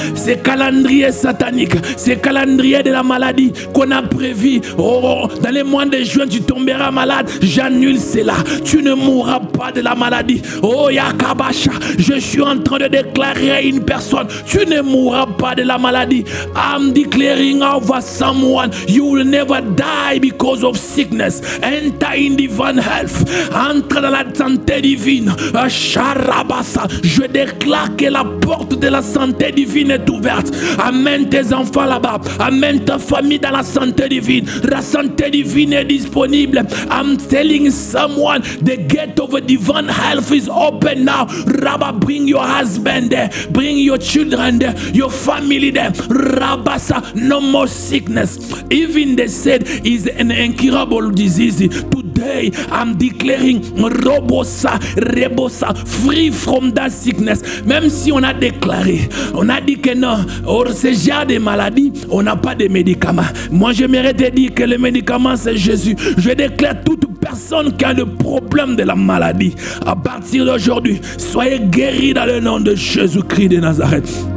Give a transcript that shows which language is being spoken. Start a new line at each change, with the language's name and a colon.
French: C'est calendrier satanique. C'est calendrier de la maladie qu'on a prévu. Oh, dans les mois de juin, tu tomberas malade. J'annule cela. Tu ne mourras pas de la maladie. Oh, Yakabasha. Je suis en train de déclarer à une personne, tu ne mourras pas de la maladie.
English: I'm declaring over someone, you will never die because of sickness. Enter in divine health.
French: Entre dans la santé divine. Sharabasa. Je déclare que la porte de la santé divine est ouverte. Amène tes enfants là-bas. Amène ta famille dans la santé divine. La santé divine est disponible.
English: I'm telling someone, the gate of a divine health is open now. Rabba, bring your husband there. Bring your children there. Your family there. Rabasa, no more sickness. Even they said is an incurable disease. Today, I'm declaring Robosa, Rebosa, free from that sickness.
French: Même si on a déclaré, on a dit que non, or ce genre de maladie, on n'a pas de médicaments. Moi, j'aimerais te dire que le médicament, c'est Jésus. Je déclare toute personne qui a le problème de la maladie, à partir d'aujourd'hui, soyez guéris dans le nom de Jésus-Christ de Nazareth.